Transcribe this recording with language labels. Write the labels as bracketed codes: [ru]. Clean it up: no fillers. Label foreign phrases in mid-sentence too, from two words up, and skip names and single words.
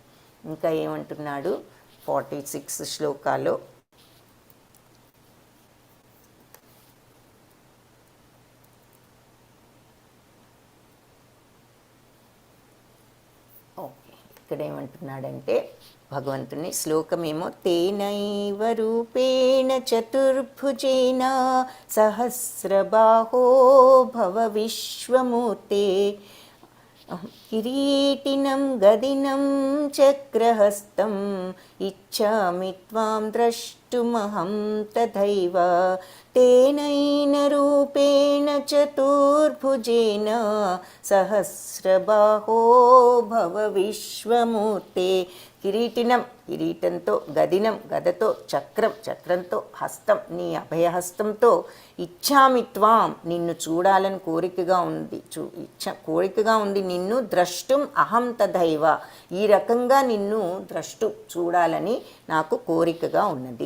[te] ఇంకా ఏమంటున్నాడు 46 శ్లోకాలో, ఇక్కడ ఏమంటున్నాడంటే భగవంతుని శ్లోకమేమో [sa] తేనైవ రూపేణ చతుర్భుజేన సహస్రబాహో భవ విశ్వమూర్తే కిరీటినం గదినం చక్రహస్తం ఇచ్ఛామి త్వాం ద్రష్టుమిచ్చ द्रष्टुमहं तथैव तेनैन रूपेण चतुर्भुजेन सहस्रबाहो भव विश्वमूर्ते. [te] కిరీటంతో, గదతో, చక్రంతో, హస్తం నీ అభయహస్తంతో [sa] ఇచ్ఛామి త్వాం [te] నిన్ను చూడాలని కోరికగా ఉంది నిన్ను [sa] ద్రష్టుం అహం తథైవ [te] ఈ రకంగా నిన్ను చూడాలని నాకు కోరికగా ఉన్నది.